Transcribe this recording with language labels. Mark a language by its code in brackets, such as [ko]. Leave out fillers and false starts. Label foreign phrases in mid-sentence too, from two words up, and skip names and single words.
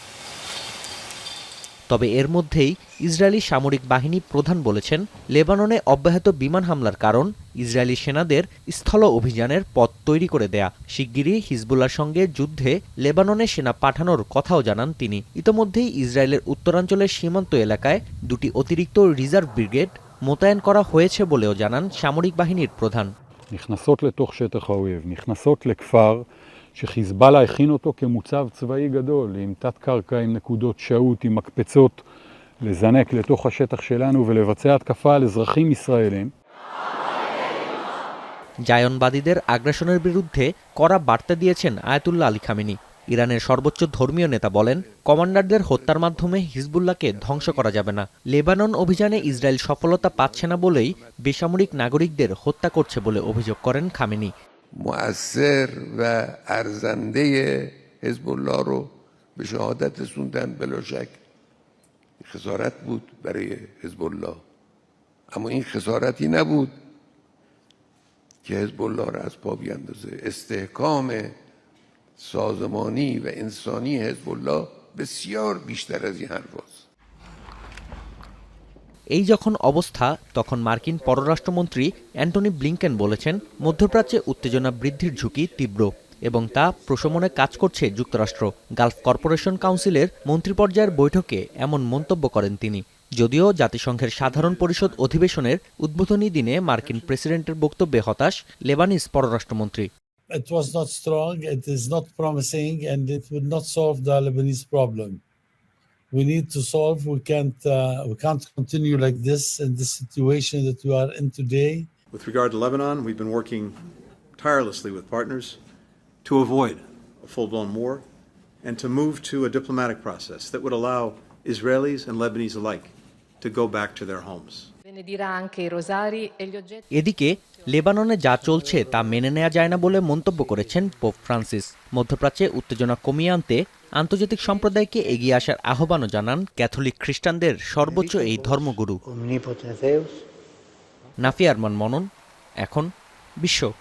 [bn] তবে এর মধ্যেই ইসরায়েলি সামরিক বাহিনী প্রধান বলেছেন, লেবাননে অব্যাহত বিমান হামলার কারণ ইসরায়েলি সেনাদের স্থল অভিযানের পথ তৈরি করে দেয়া। শিগগিরই হিজবুল্লাহর সঙ্গে যুদ্ধে লেবাননে সেনা পাঠানোর কথাও জানান তিনি। ইতোমধ্যেই ইসরায়েলের উত্তরাঞ্চলের সীমান্ত এলাকায় 2টি অতিরিক্ত রিজার্ভ ব্রিগেড মোতায়েন করা হয়েছে বলেও জানান সামরিক বাহিনীর প্রধান। [he] נכנסות לתוך שטח האויב, נכנסות לכפר שחיזבאללה הכין אותו כמוצב צבאי גדול, עם תת-קרקע, עם נקודות שהות, עם מקפצות, לזנק לתוך השטח שלנו ולבצע התקפה על אזרחים ישראלים. [bn] জায়নবাদীদের আগ্রাসনের বিরুদ্ধে কড়া বার্তা দিয়েছেন আয়াতুল্লাহ আলী খামেনি। ইরানের সর্বোচ্চ ধর্মীয় নেতা বলেন, কমান্ডারদের হত্যার মাধ্যমে হিজবুল্লাহকে ধ্বংস করা যাবে না। লেবানন অভিযানে ইসরায়েল সফলতা পাচ্ছে না বলেই বেসামরিক নাগরিকদের হত্যা করছে বলে অভিযোগ করেন খামেনি। [fa] مؤثر و ارزنده حزب الله رو به شهادت رسوندن بلا شک خسارت بود برای حزب الله، اما این خسارتی نبود که حزب الله را از پا بیندازه. استحکام سازمانی و انسانی حزب الله بسیار بیشتر از این حرف است. [bn] এই যখন অবস্থা, তখন মার্কিন পররাষ্ট্রমন্ত্রী অ্যান্টনি ব্লিংকেন বলেছেন, মধ্যপ্রাচ্যে উত্তেজনা বৃদ্ধির ঝুঁকি তীব্র এবং তা প্রশমনে কাজ করছে যুক্তরাষ্ট্র। গালফ কর্পোরেশন কাউন্সিলের মন্ত্রীপর্যায়ের বৈঠকে এমন মন্তব্য করেন তিনি। যদিও জাতিসংঘের সাধারণ পরিষদ অধিবেশনের উদ্বোধনী দিনে মার্কিন প্রেসিডেন্টের বক্তব্যে হতাশ লেবানিজ পররাষ্ট্রমন্ত্রী। [en] It was not strong, it is not promising, and it would not solve the Lebanese problem. We need to solve. We can't continue like this in the situation that we are in today. With regard to Lebanon, we've been working tirelessly with partners to avoid a full-blown war and to move to a diplomatic process that would allow Israelis and Lebanese alike to go back to their homes. [bn] এদিকে লেবাননে যা চলছে তা মেনে নেওয়া যায় না বলে মন্তব্য করেছেন পোপ ফ্রান্সিস। মধ্যপ্রাচ্যে উত্তেজনা কমিয়ে আনতে আন্তর্জাতিক সম্প্রদায়কে এগিয়ে আসার আহ্বানও জানান ক্যাথলিক খ্রিস্টানদের সর্বোচ্চ এই ধর্মগুরু। নাফি আরমান মনন, এখন বিশ্ব।